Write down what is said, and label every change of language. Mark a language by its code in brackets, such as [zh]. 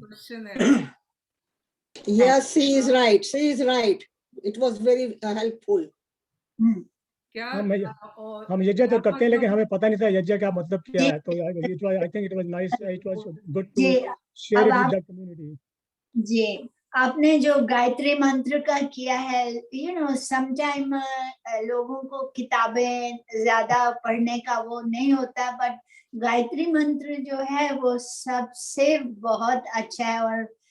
[hi] Question है. [en] Yes, she is right. She is right. It was very helpful. [hi] क्या हम यज्ञ तो करते हैं, लेकिन हमें पता नहीं था यज्ञ का मतलब क्या है। [en] तो I think it was nice, it was good to share it with the community. [hi] जी, आपने जो गायत्री मंत्र का किया है, समटाइम लोगों को किताबें ज्यादा पढ़ने का वो नहीं होता, बट गायत्री मंत्र जो है वो सबसे बहुत अच्छा है।